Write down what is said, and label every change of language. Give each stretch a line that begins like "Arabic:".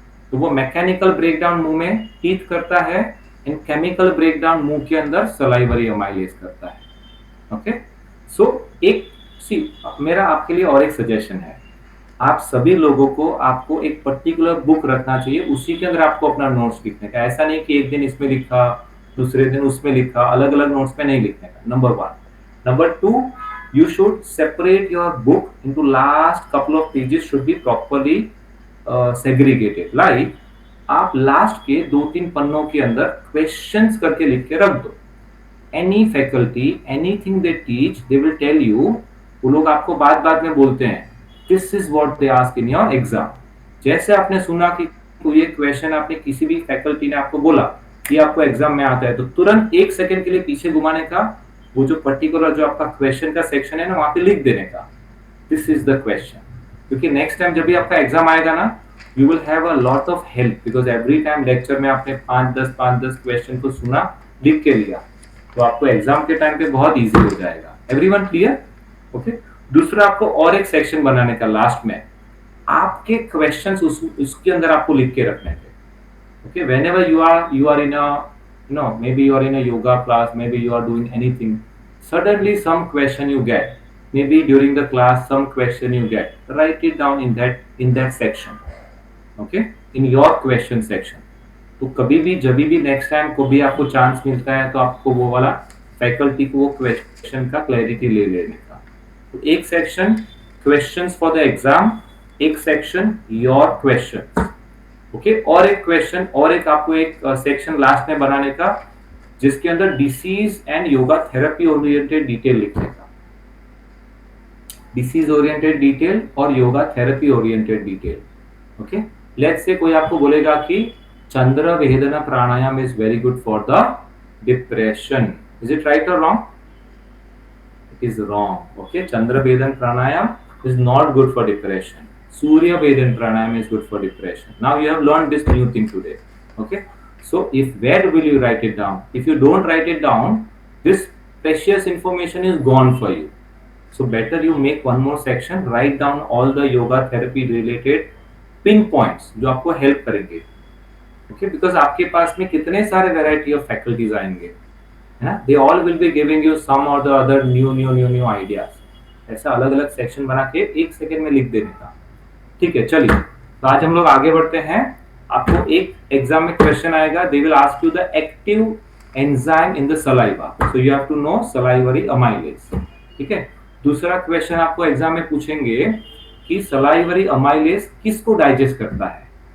Hindi: तो वो mechanical breakdown मुंह में टीथ करता है, एंड केमिकल ब्रेकडाउन मुंह के अंदर सलाइवरी अमाइलेज करता है, ओके। सो मेरा आपके लिए और एक सजेशन है, आप सभी लोगों को आपको एक पर्टिकुलर बुक रखना चाहिए, उसी के अंदर आपको अपना नोट्स लिखने का। ऐसा नहीं कि एक दिन इसमें लिखा, दूसरे दिन उसमें लिखा, अलग अलग नोट्स में नहीं लिखने का, number 1।
English: नंबर 2, you should separate your book into last couple of pages should be properly segregated.
Hindi: Like आप लास्ट के 2-3 पन्नों के अंदर क्वेश्चंस करके लिख के रख दो।
English: Any faculty, anything they teach, they will tell you,
Hindi: वो लोग आपको बात बात में बोलते हैं
English: this is what they ask in your exam।
Hindi: जैसे आपने सुना कि तो ये क्वेश्चन आपने किसी भी फैकल्टी ने आपको बोला कि आपको एग्जाम में आता है, तो तुरंत 1 सेकंड के लिए पीछे घुमाने का, वो जो पर्टिकुलर जो आपका क्वेश्चन का सेक्शन है ना, वहां पे लिख देने का
English: This is the question.
Hindi: क्योंकि नेक्स्ट टाइम जब भी आपका एग्जाम आएगा ना,
English: you will have a lot of help,
Hindi: because every time lecture में आपने 5-10 क्वेश्चन को सुना, लिख के लिया, तो आपको एग्जाम के टाइम पे बहुत इजी हो जाएगा।
English: Everyone clear?
Hindi: ओके। दूसरा, आपको और एक सेक्शन बनाने का लास्ट में, आपके क्वेश्चंस उसके अंदर आपको लिख के रखने थे, okay.
English: whenever you are in a maybe you are in a yoga class, maybe you are doing anything, suddenly some question you get, maybe during the class some question you get, write it down in that section, okay, in your question section।
Hindi: तो कभी भी जब भी next time को भी आपको chance मिलता है, तो आपको वो वाला फैकल्टी को वो क्वेश्चन का क्लैरिटी ले लेने का। तो एक section
English: questions for the exam,
Hindi: एक सेक्शन योर क्वेश्चंस, ओके। और एक क्वेश्चन और एक आपको एक सेक्शन लास्ट में बनाने का, जिसके अंदर disease and yoga therapy oriented detail लिखने का, डिसीज ओरिएंटेड डिटेल और yoga therapy oriented detail, okay.
English: let's say
Hindi: कोई आपको बोलेगा कि
English: Chandra Vedana pranayam is very good for the depression, is it right और wrong? It is wrong, okay. Chandra Vedan pranayam is not good for depression, Surya Vedan Pranayam is good for depression. Now you have learned this new thing today, okay? So where will you write it down? If you don't write it down, this precious information is gone for you. So better you make one more section, write down all the yoga therapy related pinpoints
Hindi: जो आपको help करेंगे,
English: okay?
Hindi: Because आपके पास में कितने सारे
English: variety of faculties
Hindi: आएंगे, है ना?
English: They all will be giving you some or the other new ideas।
Hindi: ऐसा अलग अलग सेक्शन बना के 1 सेकंड में लिख देने का, ठीक है। चलिए, तो आज हम लोग आगे बढ़ते हैं। आपको एक एग्जाम में क्वेश्चन आएगा,
English: they will ask you the active enzyme in the saliva, so you have to know salivary amylase,
Hindi: ठीक है। दूसरा क्वेश्चन आपको एग्जाम में पूछेंगे कि सलाइवरी अमाइलेज किसको डाइजेस्ट करता है।